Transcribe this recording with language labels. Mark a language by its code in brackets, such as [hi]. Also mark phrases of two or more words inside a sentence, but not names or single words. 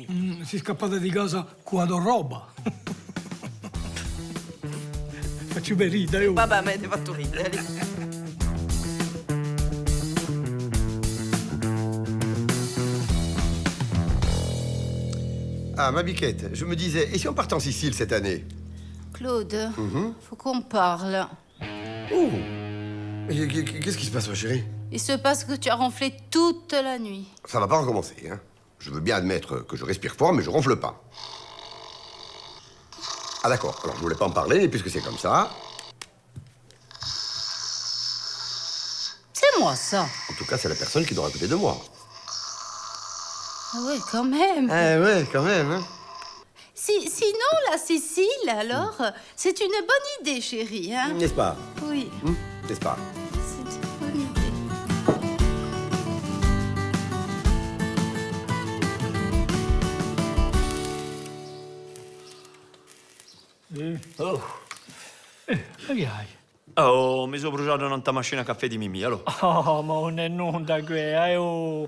[it] Si è scappata di casa con la roba. Facci ben ridere, oh. Vabbè, mi avete fatto ridere. [fr] Ah, ma Biquette, je me disais, et si on partait en Sicile cette année? Claude, faut qu'on parle. Oh. Et qu'est-ce qui se passe, ma chérie? Il se passe que tu as ronflé toute la nuit. Ça va pas recommencer, hein. Je veux bien admettre que je respire fort, mais je ronfle pas. Ah d'accord, alors je voulais pas en parler, et puisque c'est comme ça... C'est moi, ça. En tout cas, c'est la personne qui doit à côté de moi. Ah ouais, quand même. Ah ouais, quand même, hein. Sinon, la Sicile, alors, c'est une bonne idée, chérie, hein? N'est-ce pas? Oui, N'est-ce pas? c'est une bonne idée. Oh. [it] Ma che hai? Oh, mi sono bruciato un'altra macchina caffè di Mimì, allora. Oh, ma non è non da que, oh.